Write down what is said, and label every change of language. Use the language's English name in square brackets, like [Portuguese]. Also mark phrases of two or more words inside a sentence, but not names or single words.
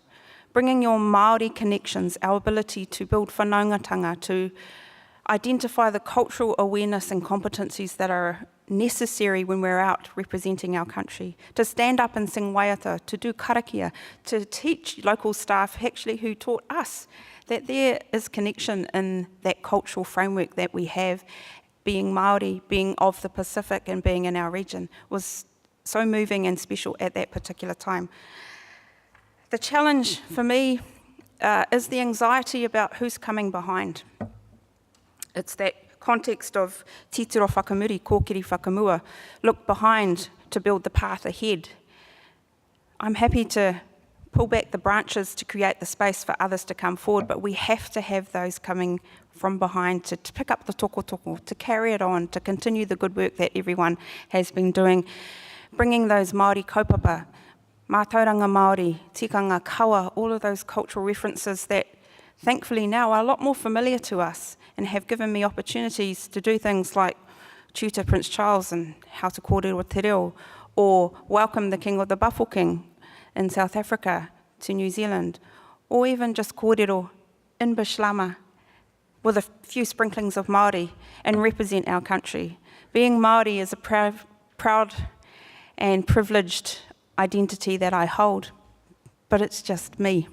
[English] Bringing your Maori connections, our ability to build whanaungatanga, to identify the cultural awareness and competencies that are necessary when we're out representing our country, to stand up and sing waiata, to do karakia, to teach local staff actually who taught us that there is connection in that cultural framework that we have, being Maori, being of the Pacific and being in our region, was so moving and special at that particular time. The challenge for me is the anxiety about who's coming behind. It's that context of [Māori] titiro whakamuri, kōkiri whakamua, [English] look behind to build the path ahead. I'm happy to pull back the branches to create the space for others to come forward, but we have to have those coming from behind to pick up the toko, to carry it on, to continue the good work that everyone has been doing, bringing those [Māori] Māori kaupapa, mātauranga Māori, tikanga, kawa, [English] all of those cultural references that thankfully now are a lot more familiar to us and have given me opportunities to do things like tutor Prince Charles and how to [Māori] kōrero te reo, [English] or welcome the King of the Bafokeng in South Africa to New Zealand, or even just kōrero in Bishlama with a few sprinklings of Maori and represent our country. Being Maori is a proud and privileged identity that I hold, but it's just me.